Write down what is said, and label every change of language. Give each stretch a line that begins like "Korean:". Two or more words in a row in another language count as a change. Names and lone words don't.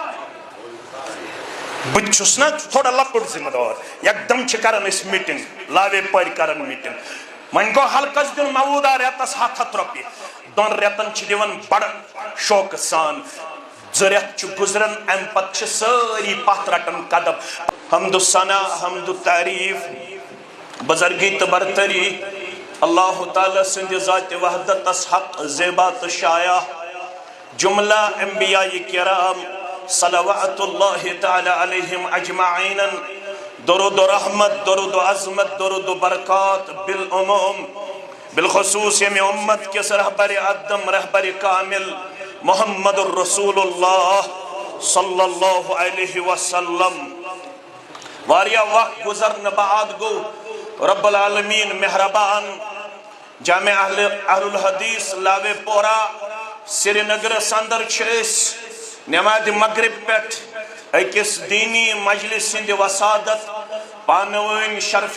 Kashmiri: بہٕ تہِ چھُس نا تھوڑا لۄکُٹ ذِمہٕ دار یکدم چھِ کران أسۍ میٖٹِنٛگ لاوے پٲرۍ کران میٖٹِنٛگ وۄنۍ گوٚو ہلکس دیُن موٗدا رٮ۪تس 100 رۄپیہِ 2 رٮ۪تن چھِ دِوان بڑٕ شوقہٕ سان 2 رٮ۪تھ چھِ گُزران امہِ پتہٕ چھِ سٲری پتھ رٹان قدم حمدُ ثنا حمدُ تعریٖف بزرگی تہٕ برتری اللہ تعالیٰ سٕنٛدِ ذاتِ وحدتس حق زیبا تہٕ شایع جملہ انبیاء کرام
Arabic: صلوات اللہ تعالیٰ علیہم اجمعین
Kashmiri: درود و رحمت درود و عظمت درود و برکات بالعموم بالخصوص ییٚمہِ اُمت کِس رہبر اعظم رہبر کامل محمد الرسول اللہ
Arabic: صلی اللہ علیہ وسلم
Kashmiri: واریاہ وقت گزرنہٕ بعد گوٚو
Arabic: رب العالمین
Kashmiri: مہربان جامع اہل الحدیث لاوے پورہ سری نگرس اندر چھِ أسۍ نمازِ مغرب پٮ۪ٹھ أکِس دیٖنی مجلس ہٕنٛدِ وسادت پانہٕ ؤنۍ شرفِ